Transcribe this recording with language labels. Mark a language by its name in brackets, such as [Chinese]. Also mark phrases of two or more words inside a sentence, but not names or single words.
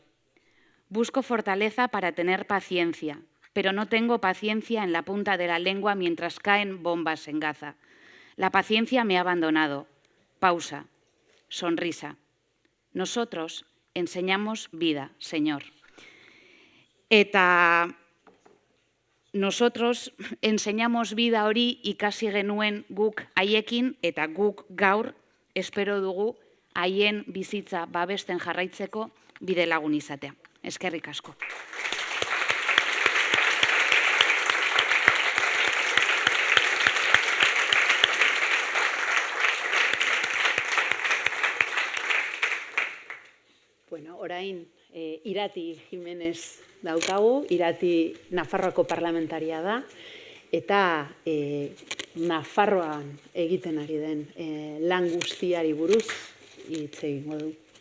[Spanish] Busco fortaleza para tener paciencia, pero no tengo paciencia en la punta de la lengua mientras caen bombas en Gaza. La paciencia me ha abandonado. Pausa. Sonrisa. Nosotros enseñamos vida, Señor. [Basque] Eta [Spanish] nosotros enseñamos vida [Basque] hori ikasi genuen guk haiekin, eta guk gaur espero dugu haien bizitza babesten jarraitzeko bide lagun izatea. Eskerrik asko. Bueno, orain Irati Jimenez daukagu, Irati Nafarroako parlamentaria da, eta Nafarroan egiten ari den lan guztiari buruz hitz egingo du.